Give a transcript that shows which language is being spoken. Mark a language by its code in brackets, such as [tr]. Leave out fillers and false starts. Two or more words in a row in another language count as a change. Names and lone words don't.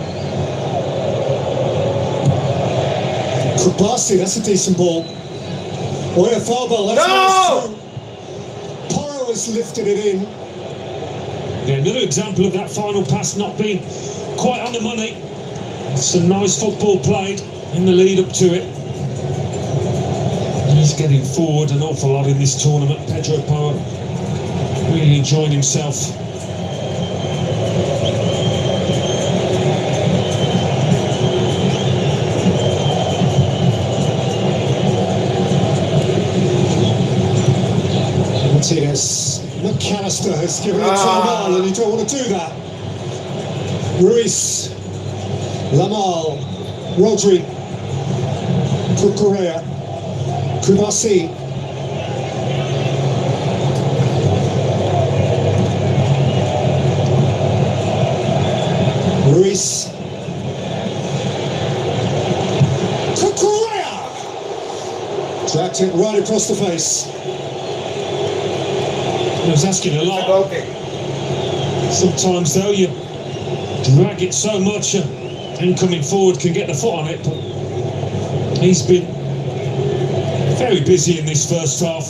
[en] Kubasi, that's a decent ball. Oh yeah, foul ball. That's No! Porro has lifted it in. Yeah, another example of that final pass not being quite on the money. Some nice football played in the lead up to it. He's getting forward an awful lot in this tournament. Pedro Porro really enjoying himself. Martinez. McAllister has given it to Lamal, and you don't want to do that. Ruiz. Lamal. Rodri. Cucurella. Kubasi. Ruiz. Cucurella. Dragged it right across the face. I was asking a lot. Sometimes though you drag it so much and coming forward can get the foot on it, but he's been very busy in this first half.